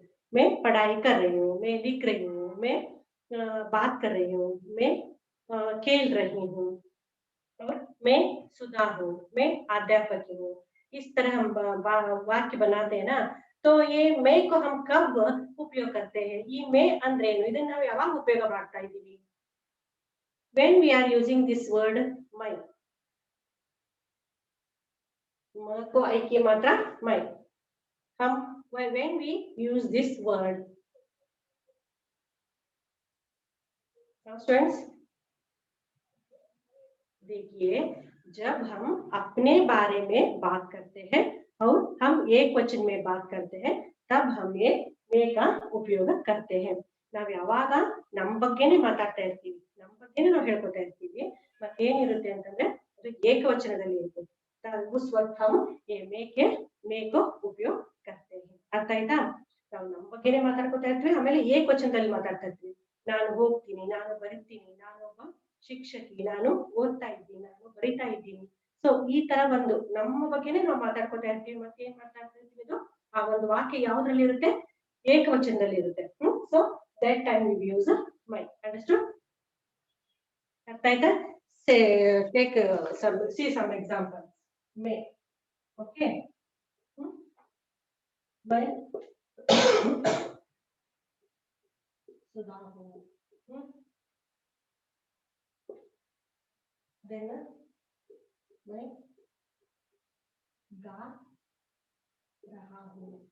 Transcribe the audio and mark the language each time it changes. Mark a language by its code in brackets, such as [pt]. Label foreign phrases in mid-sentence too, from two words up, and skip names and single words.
[hi] मैं पढ़ाई कर रही हूँ, मैं लिख रही हूँ, मैं बात कर रही हूँ, मैं खेल रही हूँ, और मैं सुधा हूँ, मैं अध्यापक हूँ। इस तरह हम वाक्य बनाते हैं ना, तो ये मैं को हम कब उपयोग करते हैं, [kn] ಈ ಮೇ ಅಂದ್ರೇನು, ಇದನ್ನ ನಾವು ಯಾವಾಗ ಉಪಯೋಗ ಮಾಡ್ತಾ ಇದ್ದೀವಿ? [en] when we are using this word my, [hi] म को आई की मात्रा my, हम [en] when we use this word, [hi] स्टूडेंट्स देखिए, जब हम अपने बारे में बात करते हैं और हम एक वचन में बात करते हैं, तब हम ये मैं का उपयोग करते हैं। [kn] ನಾವು ಯಾವಾಗ ನಮ್ಮ ಬಗ್ಗೆನೇ ಮಾತಾಡ್ತಾ ಇರ್ತೀವಿ, ನಮ್ಮ ಬಗ್ಗೆನೇ ನಾವು ಹೇಳ್ಕೊತಾ ಇರ್ತೀವಿ, ಮತ್ತೇನಿರುತ್ತೆ ಅಂತಂದ್ರೆ ಅದು ಏಕವಚನದಲ್ಲಿ ಇರುತ್ತೆ। [hi] उस वक्त हम ये मैं को उपयोग करते हैं। [kn] ಅರ್ಥ ಆಯ್ತಾ? ನಾವು ನಮ್ಮ ಬಗ್ಗೆನೇ ಮಾತಾಡ್ಕೊತಾ ಇರ್ತೀವಿ, ಆಮೇಲೆ ಏಕವಚನದಲ್ಲಿ ಮಾತಾಡ್ತಾ ಇರ್ತೀವಿ। ನಾನು ಹೋಗ್ತೀನಿ, ನಾನು ಬರ್ತೀನಿ, ನಾನೊಬ್ಬ ಶಿಕ್ಷಕಿ, ನಾನು ಓದ್ತಾ ಇದ್ದೀನಿ, ನಾನು ಬರಿತಾ ಇದ್ದೀನಿ। ಸೊ ಈ ತರ ಒಂದು ನಮ್ಮ ಬಗ್ಗೆನೇ ನಾವು ಮಾತಾಡ್ಕೊತಾ ಇರ್ತೀವಿ, ಮತ್ತೆ ಏನ್ ಮಾತಾಡ್ತಾ ಇರ್ತೀವಿ, ಅದು ಆ ಒಂದು ವಾಕ್ಯ ಯಾವ್ದ್ರಲ್ಲಿ ಇರುತ್ತೆ, ಏಕವಚನದಲ್ಲಿ ಇರುತ್ತೆ। [en] ಸೊ that time we use my. Understood? [kn] ಅರ್ಥ ಆಯ್ತಾ? [en] Take some examples. May. [hi] Okay. मैं सुधा हूँ। then मैं गा रहा हूँ।